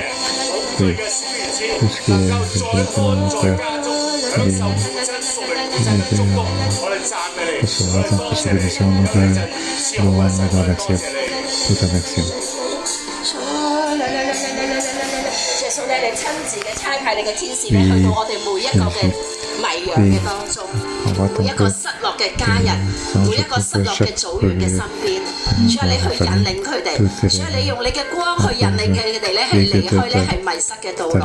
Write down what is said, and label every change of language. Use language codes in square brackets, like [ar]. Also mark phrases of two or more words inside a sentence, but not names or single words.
[fr] Oui, tout ce qui est de mon frère, recevoir ta possibilité, nous te louons et te remercions. Nous te remercions. [yue] 耶穌咧，你親自嘅差派你嘅天使咧，去到我哋每一個嘅迷羊嘅當中，每一個失落嘅家人，每一個失落嘅組員嘅身邊。主啊，你去引領佢哋，主啊，你用你嘅光去引領佢哋咧，去離開咧係迷失嘅道路。